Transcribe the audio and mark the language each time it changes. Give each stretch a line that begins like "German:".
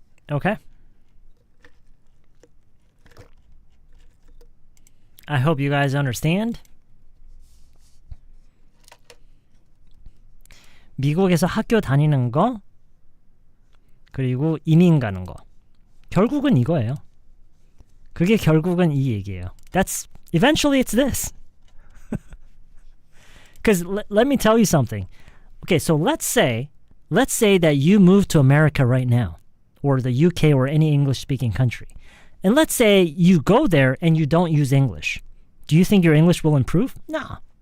English: Okay? I hope you guys understand.
Korean: 미국에서 학교 다니는 거, 그리고 이민 가는 거. 결국은 이거예요. 그게 결국은 이 얘기예요.
English: Eventually it's this. Because let me tell you something. Okay, so let's say let's say that you move to America right now, or the UK or any English-speaking country. And let's say you go there and you don't use English. Do you think your English will improve? No.